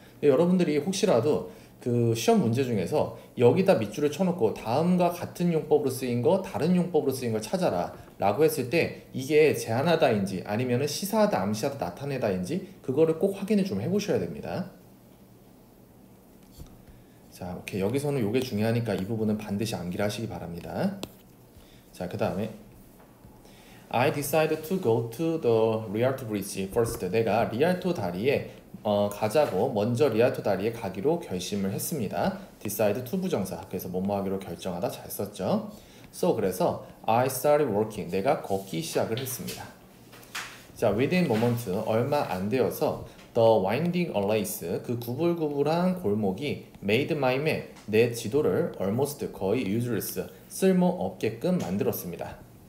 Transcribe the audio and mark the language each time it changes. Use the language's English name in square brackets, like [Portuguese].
[Korean] 여러분들이 혹시라도 그 시험 문제 중에서 여기다 밑줄을 쳐놓고 다음과 같은 용법으로 쓰인 거, 다른 용법으로 쓰인 걸 찾아라 라고 했을 때 이게 제안하다인지 아니면 시사하다, 암시하다, 나타내다인지 그거를 꼭 확인을 좀 해보셔야 됩니다. 자, 오케이. 여기서는 요게 중요하니까 이 부분은 반드시 암기를 하시기 바랍니다. [English] 자, [Korean] 그 다음에 [English] I decided to go to the Rialto Bridge first. [Korean] 내가 리알토 다리에 가자고 먼저 리알토 다리에 가기로 결심을 했습니다. [English] decide to 부정사. [Korean] 그래서 뭐뭐 하기로 결정하다 잘 썼죠. [English] So [Korean] 그래서 [English] I started walking. [Korean] 내가 걷기 시작을 했습니다. 자, [English] within moment [Korean] 얼마 안 되어서 [English] the winding allays [Korean] 그 구불구불한 골목이 [English] made my map [Korean] 내 지도를 almost 거의 useless 쓸모 없게끔 만들었습니다.